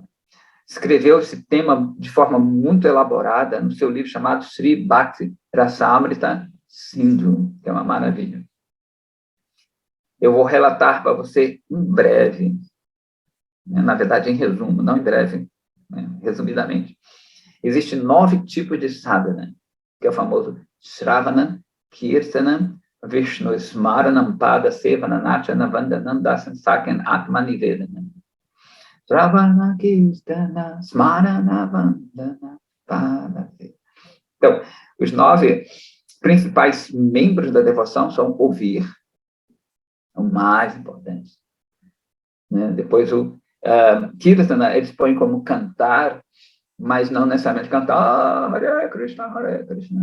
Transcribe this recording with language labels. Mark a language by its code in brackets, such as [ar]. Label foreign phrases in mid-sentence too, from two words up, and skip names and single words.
[pt] Escreveu esse tema de forma muito elaborada no seu livro chamado Sri Bhakti Rasamrita Sindhu, que é uma maravilha. Eu vou relatar para você em breve, né, na verdade, em resumo, não em breve, né, resumidamente. Existem 9 tipos de sadhana, que é o famoso [sa] Shravana, Kirtana, Vishnu Smaranam, Pada, Sevana, Nachana, Vandanam, Dasan, Sakyan, Atma, Nivedana. Shravana, Kirtana, Smarana, Vandana, Pada, Sevana. [pt] Então, os 9 principais membros da devoção são ouvir, o mais importante. Né? Depois, o Kirtana, eles põem como cantar, mas não necessariamente cantar [sa] Hare Krishna, Hare Krishna.